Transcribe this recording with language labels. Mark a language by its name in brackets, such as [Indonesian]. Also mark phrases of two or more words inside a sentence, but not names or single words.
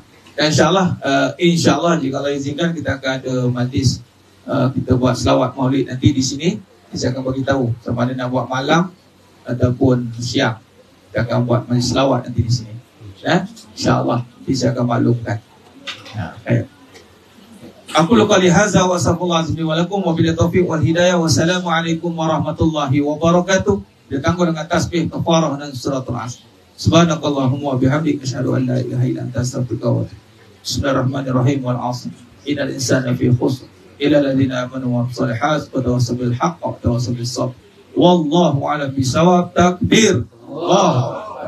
[Malay] Dan insyaAllah jika Allah izinkan kita akan ada majlis, kita buat selawat maulid nanti di sini. Saya akan bagi tahu sama ada nak buat malam ataupun siang. Kita akan buat majlis selawat nanti di sini. InsyaAllah saya akan maklumkan. [Arabic] أقول قولي هذا وصلى الله عليه ولكم وبالتوفيق والهداية. والسلام عليكم ورحمة الله وبركاته. [Malay] Ditangguh dengan tasbih kafarah dan [Arabic] سورة العصر. سبحانك اللهم وبحمدك أشهد أن لا إله إلا أنت أستغفرك وأتوب إليك. بسم الله الرحمن الرحيم. والعصر. إن الإنسان لفي خسر إلا الذين آمنوا وعملوا الصالحات وتواصوا بالحق وتواصوا بالصبر. والله أعلم بالصواب. تكبير. الله.